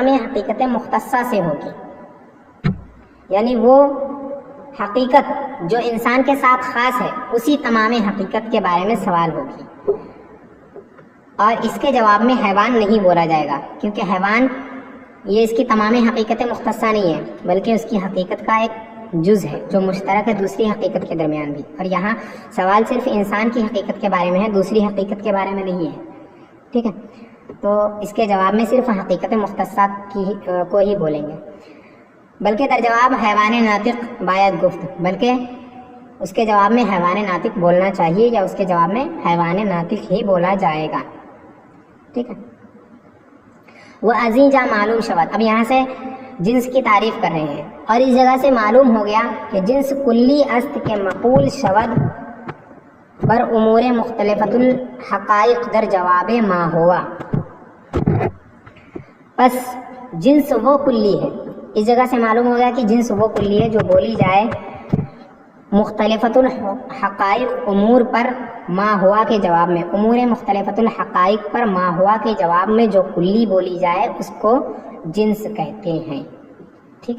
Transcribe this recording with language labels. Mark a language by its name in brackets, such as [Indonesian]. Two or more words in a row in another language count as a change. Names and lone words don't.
[Urdu] حقیقت مختصہ سے ہوگی، یعنی وہ حقیقت جو انسان کے ساتھ خاص ہے اسی تمام حقیقت کے بارے میں سوال ہوگی، اور اس کے جواب میں حیوان نہیں بولا جائے گا، کیونکہ حیوان یہ اس کی تمام حقیقت مختصہ نہیں ہے، بلکہ اس کی حقیقت کا ایک جز ہے جو مشترک ہے دوسری حقیقت کے درمیان بھی، اور یہاں سوال صرف انسان کی حقیقت کے بارے میں ہے، دوسری حقیقت کے بارے میں نہیں ہے، ٹھیک ہے؟ تو اس کے جواب میں صرف حقیقت مختصہ کو ہی بولیں گے، بلکہ [Persian] در جواب حیوان ناطق باید گفت، [Urdu] بلکہ اس کے جواب میں حیوان ناطق بولنا چاہیے، یا اس کے جواب میں حیوان ناطق ہی بولا جائے گا، ٹھیک ہے؟ [Persian] وہ ازیں جا معلوم شود، [Urdu] اب یہاں سے جنس کی تعریف کر رہے ہیں، اور اس جگہ سے معلوم ہو گیا کہ [Persian] جنس کلی است کے مقول شود بر امور مختلفت الحقائق در جواب ما ہوا، [Urdu] بس جنس وہ کلی ہے، اس جگہ سے معلوم ہو گیا کہ جنس وہ کلی ہے جو بولی جائے مختلفت الحقائق امور پر ما ہوا کے جواب میں، امور مختلفت الحقائق پر ما ہوا کے جواب میں جو کلی بولی جائے اس کو جنس کہتے ہیں، ٹھیک ہے؟